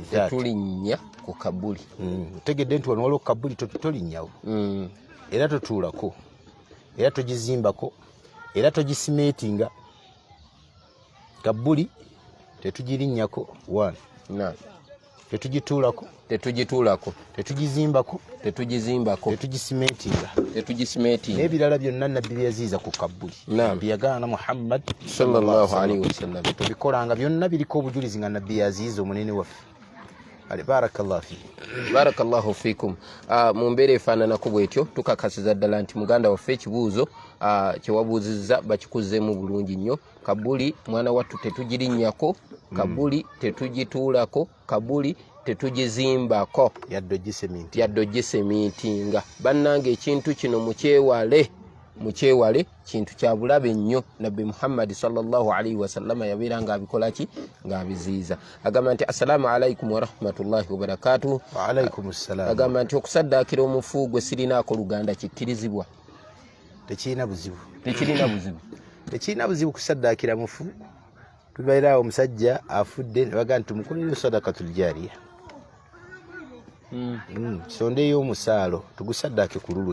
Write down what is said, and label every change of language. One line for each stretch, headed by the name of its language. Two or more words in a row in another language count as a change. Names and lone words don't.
Ganda: tegedde nti wano waliwo kabbuli tolinnyawo era totuulako era togizimbako era togisimeetinga kabbuli tetugirinnyako 1 naam tetugituulako tetugituulako tetugizimbako tetugisimeetinga n'ebirala byonna nabbi byaziiza ku kabbuli nabbi yagaana Muhammad
Arabic: صلى الله عليه وسلم
Ganda: tubikolanga byonna biriko obujulizi nga nabbi yaziiza omunene waffe
Arabic: بارك الله فيكم.
Ganda: Mu mbeera efaananako bwetyo tukakasiza ddala nti muganda waffe ekibuuzo kyewabuuzizza bakikuzeemu bulungi nnyo. Kabbuli mwana wattu tetugirinnyako, kabbuli tetugituulako, kabbuli tetugizimbako yadde ogisemiitinga. Bannange ekintu kino mukyewale kintu kya bulabe nnyo. Nabbi Muhammad
Arabic: صلى الله عليه وسلم
Ganda: yabeera ng'abikola ki ng'abiziiza. Agamba nti
Arabic: السلام عليكم ورحمة الله وبركاته. وعليكم السلام.
Ganda: Agamba nti okusaddaakira omufu gwe sirinaako luganda kikkirizibwa? Tekirina buzibu kusaddaakira mufu. Tubairawo omusajja afudde ne baga nti tumukolere
Arabic: صدقة جارية.
Ganda: Sondeyo omusaalo tugusaddaake ku lulwe.